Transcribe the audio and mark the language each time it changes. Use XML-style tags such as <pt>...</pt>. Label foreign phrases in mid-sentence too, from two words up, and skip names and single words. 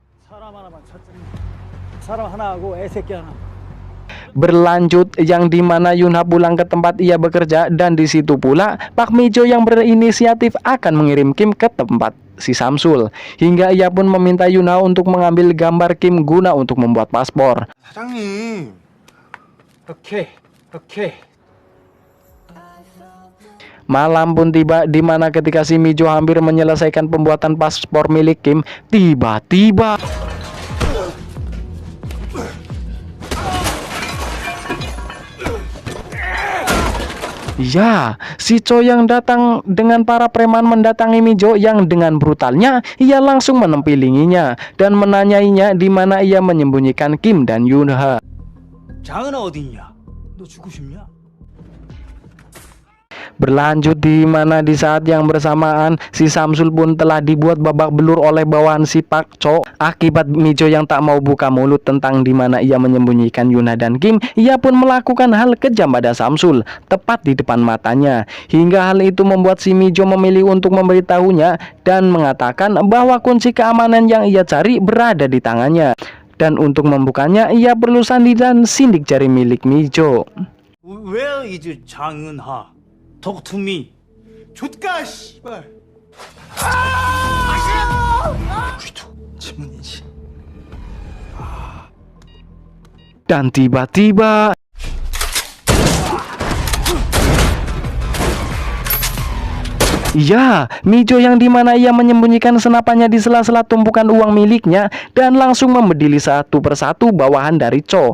<id>berlanjut, yang dimana Yunha pulang ke tempat ia bekerja, dan di situ pula Pak Mijo yang berinisiatif akan mengirim Kim ke tempat si Samsul, hingga ia pun meminta Yunha untuk mengambil gambar Kim guna untuk membuat paspor.</id> <ko>사장님. 오케이.</ko> <id>Malam pun tiba, di mana ketika si Mijo hampir menyelesaikan pembuatan paspor milik Kim, tiba-tiba ya, si Cho yang datang dengan para preman mendatangi Mijo yang dengan brutalnya ia langsung menempilinya dan menanyainya di mana ia menyembunyikan Kim dan Yunha.</id> <ko>장은아 어디 있냐? 너 죽고 싶냐?</ko> <id>Berlanjut di mana di saat yang bersamaan si Samsul pun telah dibuat babak belur oleh bawahan si Pak Cho akibat Mijo yang tak mau buka mulut tentang di mana ia menyembunyikan Yunha dan Kim. Ia pun melakukan hal kejam pada Samsul tepat di depan matanya, hingga hal itu membuat si Mijo memilih untuk memberitahunya dan mengatakan bahwa kunci keamanan yang ia cari berada di tangannya, dan untuk membukanya ia perlu sandi dan sindik jari milik Mijo.</id> <en>Where is 장은하? Talk to me.</en> <ko>좆가 씨발. 귀도 지문이지.</ko> <id>Dan tiba-tiba ya, Mijo yang dimana ia menyembunyikan senapannya di sela-sela tumpukan uang miliknya dan langsung membedili satu persatu bawahan dari Cho.</id>